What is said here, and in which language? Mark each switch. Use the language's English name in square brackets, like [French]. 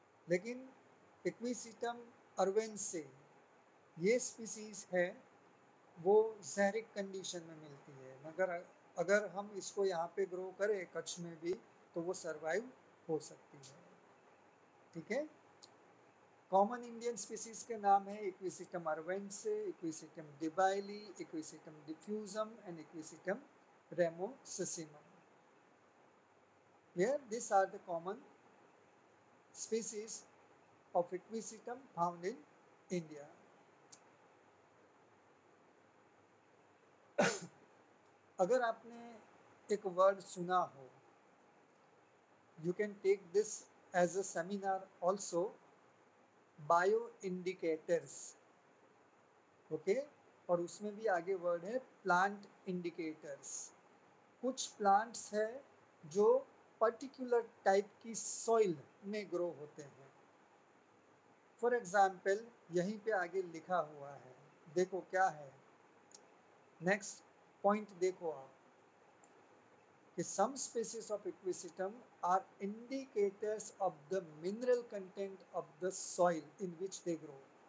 [Hindi] लेकिन इक्विसिटम अर्वेन्से ये स्पीसीज है, वो जहरिक कंडीशन में मिलती है, मगर अगर हम इसको यहाँ पे ग्रो करें कच्छ में भी तो वो सरवाइव हो सकती है। ठीक है, कॉमन इंडियन स्पीसीज के नाम है equisetum अर्वेन्से, equisetum डिबाइली, equisetum डिफ्यूजम and equisetum रेमोसिसिमम। [English] Here these are the common species of Equisetum found in India. [Hindi] अगर आपने एक वर्ड सुना हो, [English] you can take this as a seminar also, bioindicators, okay? [Hindi] और उसमें भी आगे वर्ड है प्लांट इंडिकेटर्स। कुछ प्लांट्स है जो पर्टिकुलर टाइप की सॉइल में ग्रो होते हैं। [English] for example [Hindi] यहीं पे आगे लिखा हुआ है, देखो क्या है, [English] next point [Hindi] देखो आप, कि [English] Some species of equisetum are indicators of the mineral content of the soil in which they grow.